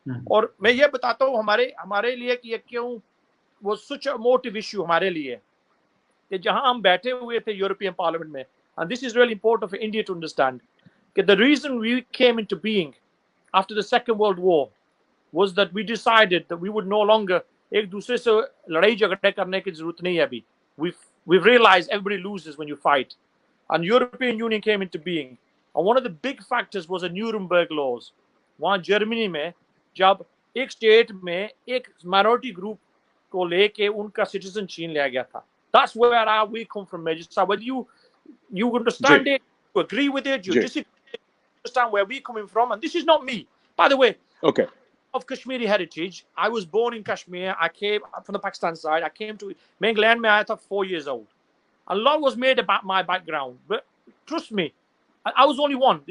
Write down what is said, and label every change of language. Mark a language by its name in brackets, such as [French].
[Hindi] और मैं ये बताता हूँ हमारे लिए कि ये क्यों वो [English] such a motive issue [Hindi] हमारे लिए, कि जहाँ हम बैठे हुए थे यूरोपियन पार्लियामेंट में, [English] and this is really important for India to understand, that the reason we came into being after the Second World War was that we decided that we would no longer [Hindi] एक दूसरे से लड़ाई झगड़े करने की जरूरत नहीं है अभी. [English] We've realized everybody loses when you fight, and European Union came into being, and one of the big factors was the Nuremberg laws. [Hindi] वहाँ जर्मनी में जब एक स्टेट में एक माइनॉरिटी ग्रुप को लेके उनका सिटीजन छीन लिया गया था. [English] That's where we come from, Major. So whether you understand it, you agree with it, you disagree, understand where we're coming from, and this is not me, by the way. Okay. Of Kashmiri heritage, I was born in Kashmir. I came from the Pakistan side. I came to England when I was 4 years old. A lot was made about my background, but trust me, I was only one.